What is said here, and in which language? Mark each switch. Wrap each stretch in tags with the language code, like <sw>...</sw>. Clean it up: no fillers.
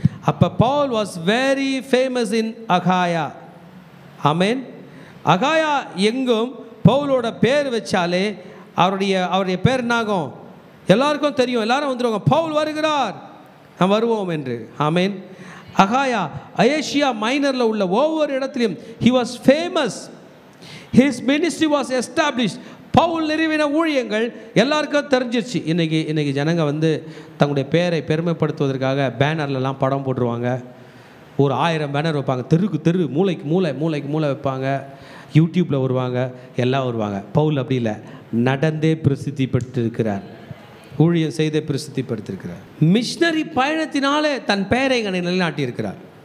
<en>அப்போ Paul was very famous in Achaia. Amen.</en> <ta>அகாயா எங்கும் பவுலோட பேர் வச்சாலே அவருடைய பேர் என்னாகும்? எல்லாருக்கும் தெரியும், எல்லாரும் வந்துடுவாங்க, பவுல் வருகிறார், நாம் வருவோம் என்று. ஆமேன். அகாயா, ஏசியா மைனரில் உள்ள ஒவ்வொரு இடத்துலையும்</ta> <en>he was famous. His ministry was established.</en> <ta>Pavul நிறுவின ஊழியங்கள் எல்லாருக்கும் தெரிஞ்சிருச்சு. இன்றைக்கி ஜனங்க தங்களுடைய பேரை பெருமைப்படுத்துவதற்காக பேனர்லலாம் படம் போட்டுருவாங்க. ஒரு 1000 பேனர் வைப்பாங்க, தெரு மூளைக்கு மூளை வைப்பாங்க, யூடியூப்பில் வருவாங்க, எல்லாம் வருவாங்க. பவுல் அப்படி இல்லை, நடந்தே பிரசித்திப்படுத்திருக்கிறார், ஊழியம் செய்தே பிரசித்திப்படுத்திருக்கிறார். மிஷனரி பயணத்தினாலே தன் பெயரை நிலைநாட்டியிருக்கிறார்.</ta>